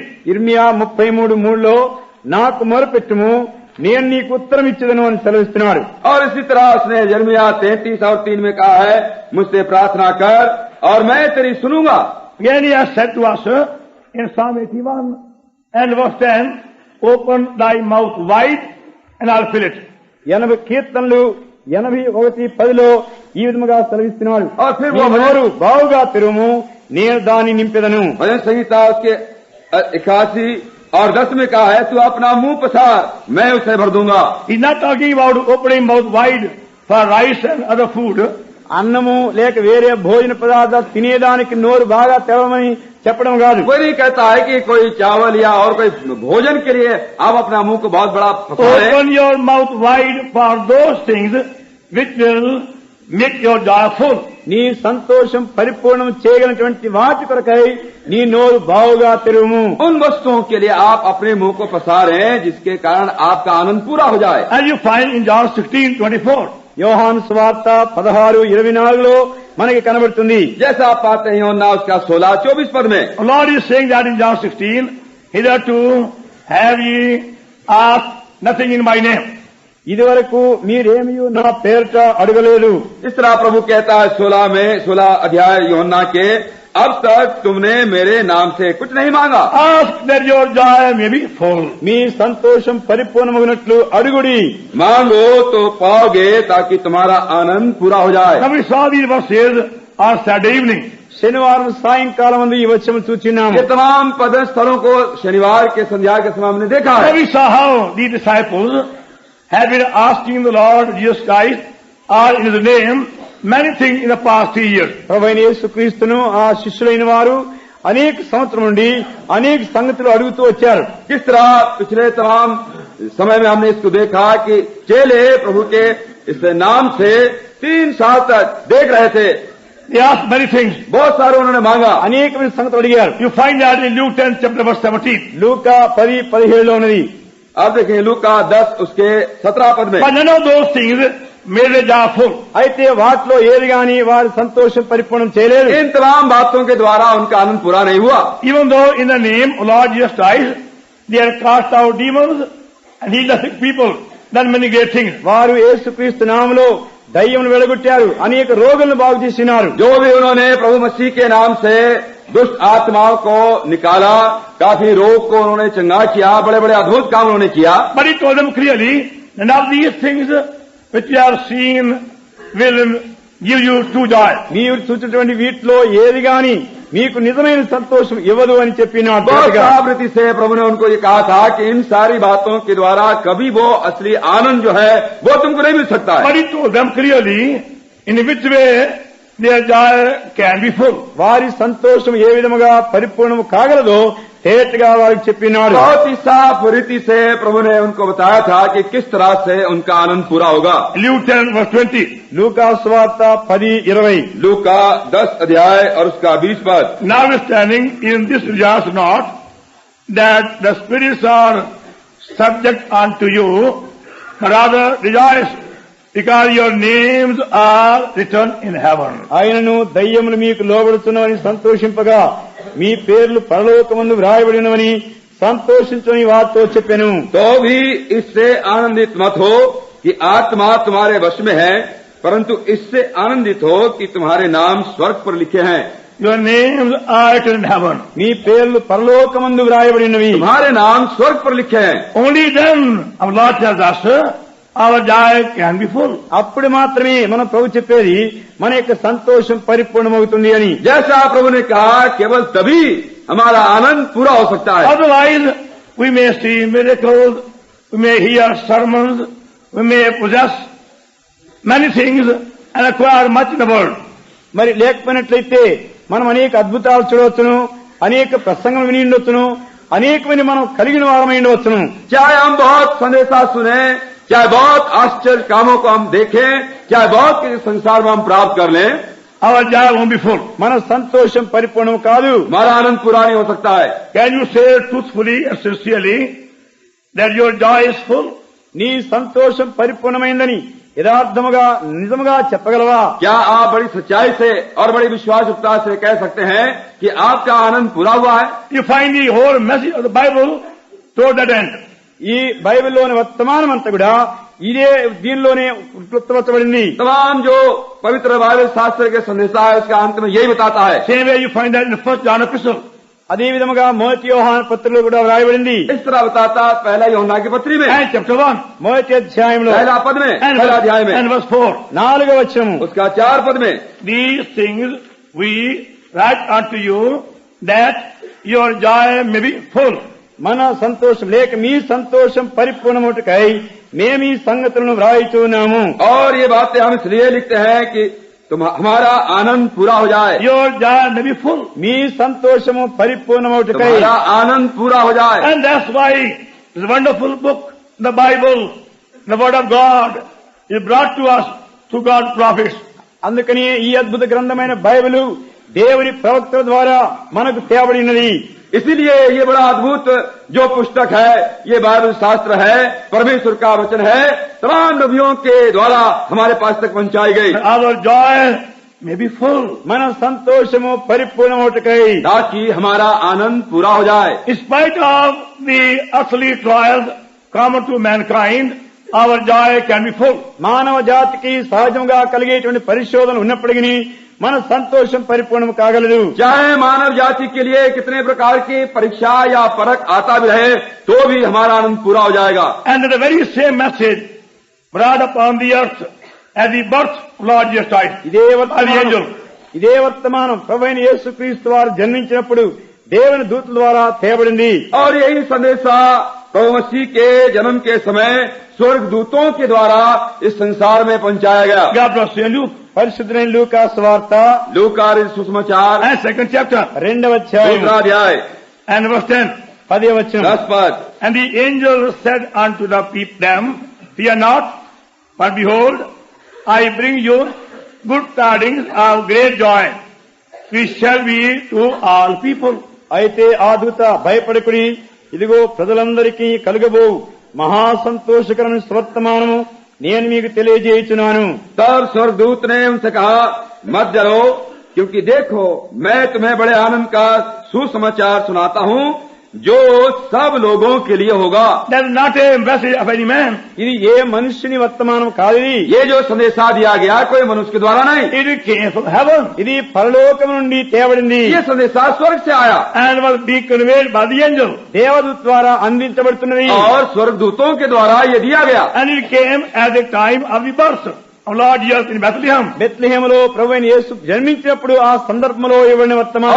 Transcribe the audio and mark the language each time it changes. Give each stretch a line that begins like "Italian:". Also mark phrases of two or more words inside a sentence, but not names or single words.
Telugu: ఇర్మియా 33:3లో నాకు మొరపెట్టుము నేను నీకు ఉత్తరం ఇచ్చేదను అని సెలవిస్తున్నాడు.
Hindi: और इसी तरह उसने यिर्मयाह 33 और 3 में कहा है, मुझसे प्रार्थना कर और मैं तेरी सुनूंगा.
English: Again he has said to us in Psalm 81 and verse 10, open thy mouth wide and I'll fill it.
Telugu: 80 కీర్తనలు 81:10లో ఈ విధముగా సెలవిస్తున్నాడు.
Hindi: और फिर
Telugu: నీ
Hindi: वो
Telugu: నోరు బావుగా తెరుము నేను దాన్ని నింపెదను.
Hindi: भजन संहिता उसके 81 और 10 में कहा है, तू अपना मुंह पसार मैं उसे भर दूंगा.
English: He's not talking about opening mouth wide for rice and other food.
Telugu: అన్నము లేక వేరే భోజన పదార్థాలు తినేదానికి నోరు బాగా తెరవమని చెప్పడం కాదు.
Hindi: कोई नहीं कहता है कि कोई चावल या और कोई भोजन के लिए आप अपना मुंह को बहुत बड़ा पसारें.
English: Open your mouth wide for those things which will make your joy full.
Telugu: నీ సంతోషం పరిపూర్ణం చేయగలిగినటువంటి వాటి కొరకై నీ నోరు బావుగా తెరువుము.
Hindi: उन वस्तुओं के लिए आप अपने मुंह को पसारें जिसके कारण आपका आनंद पूरा हो जाए.
English: As you find in John 16:24.
Telugu: యోహాను సువార్త 16:24లో మనకి కనబడుతుంది.
Hindi: जैसा आप पाते हैं यूहन्ना उसका 16-24 पद में.
English: The Lord is saying that in John 16, hitherto have ye asked nothing in my name.
Telugu: ఇదివరకు మీరేమీ నా పేరిట అడగలేదు.
Hindi: इस तरह प्रभु कहता है 16 अध्याय यूहन्ना के, अब तक तुमने मेरे नाम से कुछ नहीं मांगा.
English: Ask that your joy may be full.
Telugu: మీ సంతోషం పరిపూర్ణమగినట్లు అడుగుడి.
Hindi: मांगो तो पाओगे ताकि तुम्हारा आनंद पूरा हो जाए.
English: Now we saw these verses on Saturday evening.
Telugu: శనివారం సాయంకాలం ఈ వచనం చూచినాము.
Hindi: ये तमाम पद स्थलों को शनिवार के संध्या के समय हमने देखा
English: Now
Hindi: है.
English: we saw how the disciples have been asking the Lord Jesus Christ or in His name many things in the past 3 years.
Telugu: ప్రభువైన యేసుక్రీస్తును ఆ శిష్యులైన వారు అనేక సంవత్సరం నుండి అనేక సంగతులు అడుగుతూ వచ్చారు.
Hindi: किस तरह पिछले तमाम समय में हमने इसको देखा कि चेले प्रभु के इस नाम से 3 साल तक देख रहे थे.
English: They asked many things.
Hindi: बहुत सारे उन्होंने मांगा.
Telugu: అనేకమైన సంగతులు అడిగారు.
English: You find that in Luke 10 chapter verse 17.
Telugu: లూకా 10:17 ఉన్నది.
Hindi: आप देखें लूका 10 उसके 17 पद में.
English: But none of those things made the jar full.
Telugu: అయితే వాటిలో ఏది గాని వారి సంతోషం పరిపూర్ణం చేయలేదు.
Hindi: इन तमाम बातों के द्वारा उनका आनंद पूरा नहीं हुआ.
English: Even though in the name of Lord Jesus Christ they had cast out demons and healed the sick people, done many great things.
Telugu: వారు యేసుక్రీస్తు నామములో దయ్యమును వెడగొట్టారు, అనేక రోగులను బాగు చేసినారు.
Hindi: जो भी उन्होंने प्रभु मसीह के नाम से दुष्ट आत्माओं को निकाला, काफी रोग को उन्होंने चंगा किया, बड़े बड़े अद्भुत काम उन्होंने किया.
English: But he told them clearly, none of these things which you have seen will give you true joy.
Telugu: మీరు చూసినటువంటి వీటిలో ఏది గాని మీకు నిజమైన సంతోషం ఇవ్వదు అని చెప్పినాడు.
Hindi: बहुत साफ रीति से प्रभु ने उनको ये कहा था कि इन सारी बातों के द्वारा कभी वो असली आनंद जो है वो तुमको नहीं मिल सकता है.
English: But he told them clearly in which way their joy can be full.
Telugu: వారి సంతోషం ఏ విధముగా పరిపూర్ణము కాగలదో తేటగా వారికి చెప్పినాడు.
Hindi: बहुत ही साफ रीति से प्रभु ने उनको बताया था कि किस तरह से उनका आनंद पूरा होगा.
English: Luke 10 verse 20.
Telugu: లూకా సువార్త 10:20.
Hindi: लूका 10 अध्याय और उसका 20 पद.
English: Notwithstanding, in this rejoice not that the spirits are subject unto you, but rather rejoice because your names are written in heaven.
Telugu: ఆయనను దయ్యములు మీకు లోబడుతున్నవని సంతోషింపగా మీ పేర్లు పరలోకమందు వ్రాయబడినవని సంతోషించని వారితో చెప్పాను.
Hindi: तो भी इससे आनंदित मत हो कि आत्मा तुम्हारे वश में है, परंतु इससे आनंदित हो कि तुम्हारे नाम स्वर्ग पर लिखे हैं.
English: Your names are written in heaven.
Telugu: మీ పేర్లు పరలోకమందు వ్రాయబడినవి.
Hindi: तुम्हारे नाम स्वर्ग पर लिखे हैं.
English: Only then our Lord tells us our joy can be full.
Telugu: అప్పుడు మాత్రమే మన ప్రభు చెప్పేది మన యొక్క సంతోషం పరిపూర్ణమవుతుంది అని.
Hindi: जैसा प्रभु ने कहा केवल तभी हमारा आनंद पूरा हो सकता है.
English: Otherwise, we may see miracles, we may hear sermons, we may possess many things and acquire much in the world.
Telugu: మరి లేకపోయినట్లయితే మనం అనేక అద్భుతాలు చూడవచ్చును, అనేక ప్రసంగం విని ఉండవచ్చును, అనేకమైన మనం కలిగిన వారమై ఉండవచ్చును.
Hindi: चाहे हम बहुत संदेशा सुने, चाहे बहुत आश्चर्य कामों को हम देखें, चाहे बहुत किसी संसार में हम प्राप्त कर लें,
English: Our joy won't be full.
Telugu: మన సంతోషం పరిపూర్ణం కాదు.
Hindi: हमारा आनंद पूरा नहीं हो सकता है.
English: Can you say truthfully and sincerely that your joy is full?
Telugu: నీ సంతోషం పరిపూర్ణమైందని యథార్థముగా నిజముగా చెప్పగలవా?
Hindi: क्या आप बड़ी सच्चाई से और बड़ी विश्वासयुक्ता से कह सकते हैं कि आपका आनंद पूरा हुआ है?
English: You find the whole message of the Bible toward that end.
Telugu: ఈ బైబిల్లోని వర్తమానం అంతా కూడా ఇదే దీనిలోనే క్లుప్తపరచబడింది.
Hindi: तमाम जो पवित्र बाइबल शास्त्र के संदेशा है उसका अंत में यही बताता है.
English: Same way you find that in the 1 John epistle.
Telugu: అదే విధముగా మొదటి యోహాను పత్రికలో కూడా వ్రాయబడింది.
Hindi: इस तरह बताता पहला यूहन्ना की पत्री में
English: And chapter 1
Telugu: మొదటి అధ్యాయంలో
Hindi: पहला पद में, पहला अध्याय में,
English: and verse 4.
Telugu: 4వ వచనము.
Hindi: उसका 4 पद में,
English: These things we write unto you that your joy may be full.
Telugu: మన సంతోషం లేక మీ సంతోషం పరిపూర్ణమవుటకై మేము ఈ సంగతులను వ్రాయిచున్నాము.
Hindi: और ये बातें हम इसलिए लिखते हैं कि हमारा आनंद पूरा हो जाए.
English: Your joy may be full.
Telugu: మీ సంతోషము పరిపూర్ణమవుటకై
Hindi: हमारा आनंद पूरा हो जाए.
English: And that's why this wonderful book, the Bible, the Word of God, is brought to us through God's prophets.
Telugu: అందుకని ఈ అద్భుత గ్రంథమైన బైబిలు దేవుని ప్రవక్తల ద్వారా మనకు తేబడినది.
Hindi: इसीलिए ये बड़ा अद्भुत जो पुस्तक है, ये बाइबल शास्त्र है, परमेश्वर का वचन है, तमाम नबियों के द्वारा हमारे पास तक पहुंचाई गई.
English: Our joy may be full.
Telugu: మన సంతోషము పరిపూర్ణమవుటకై
Hindi: ताकि हमारा आनंद पूरा हो जाए.
English: In spite of the earthly trials common to mankind, our joy can be full.
Telugu: మానవ జాతికి సహజంగా కలిగేటువంటి పరిశోధన ఉన్నప్పటికీ మన సంతోషం పరిపూర్ణం కాగలదు.
Hindi: चाहे मानव जाति के लिए कितने प्रकार की परीक्षा या परख आता भी रहे तो भी हमारा आनंद पूरा हो जाएगा.
English: And the very same message brought upon the earth at the birth of Lord Jesus Christ
Telugu: ఇదే
English: by the
Telugu: వర్తమానం
English: angel.
Telugu: ఇదే వర్తమానం ప్రభువైన యేసుక్రీస్తు వారు జన్మించినప్పుడు దేవుని దూతల ద్వారా తేబడింది.
Hindi: और यही संदेशा प्रभु मसीह के जन्म के समय स्वर्ग दूतों के द्वारा इस संसार में पहुंचाया गया.
English: God bless you. And Luke
Telugu: పరిశుద్ధులైన లూకా సువార్త
Hindi: लूका सुसमाचार
English: and 2nd chapter
Telugu: 2వ అధ్యాయం
Hindi: दूसरा अध्याय
English: and verse 10.
Telugu: 10వ వచనం.
Hindi: 10 पद.
English: And the angel said unto the people them, fear not, but behold, I bring you good tidings of great joy, which shall be to all people.
Telugu: అయితే ఆ దూత భయపడకుడి, ఇదిగో ప్రజలందరికీ కలుగబో మహా సంతోషకరమైన స్వర్తమానము నేను మీకు తెలియజేయుచున్నాను.
Hindi: तब स्वर्गदूत ने उनसे कहा, मत डरो, क्योंकि देखो मैं तुम्हें बड़े आनंद का सुसमाचार सुनाता हूँ जो सब लोगों के लिए होगा.
English: That is not a message of any man.
Telugu: ఇది ఏ మనుష్యుని వర్తమానం కాదు.
Hindi: ये जो संदेशा दिया गया कोई मनुष्य के द्वारा नहीं,
English: It came from heaven
Telugu: ఇది పరలోకం నుండి తేబడింది.
Hindi: ये संदेशा स्वर्ग से आया
English: and was being conveyed by the angel.
Telugu: దేవదూత ద్వారా అందించబడుతున్నది.
Hindi: और स्वर्गदूतों के द्वारा ये दिया गया.
English: And it came at the time of the birth of Lord Jesus in Bethlehem.
Telugu: బెత్లెహేములో ప్రభువైన యేసు జన్మించినప్పుడు ఆ సందర్భంలో ఇవ్వబడిన
Hindi: और
Telugu: వర్తమానం.